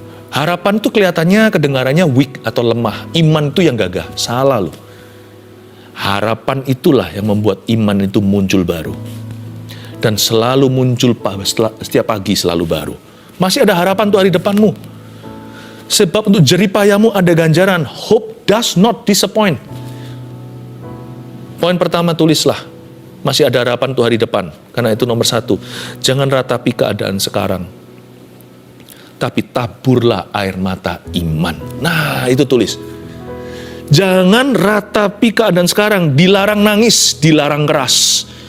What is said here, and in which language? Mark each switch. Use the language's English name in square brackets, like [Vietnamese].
[Indonesian] Harapan itu kelihatannya, kedengarannya weak atau lemah. Iman itu yang gagah. Salah loh. Harapan itulah yang membuat iman itu muncul baru. Dan selalu muncul setiap pagi selalu baru. Masih ada harapan untuk hari depanmu. Sebab untuk jeripayamu ada ganjaran. [English] Hope does not disappoint. [Indonesian] Poin pertama tulislah. Masih ada harapan untuk hari depan. Karena itu nomor 1. Jangan ratapi keadaan sekarang. Tapi taburlah air mata iman. Nah, itu tulis. Jangan ratapi keadaan sekarang. Dilarang nangis, dilarang keras.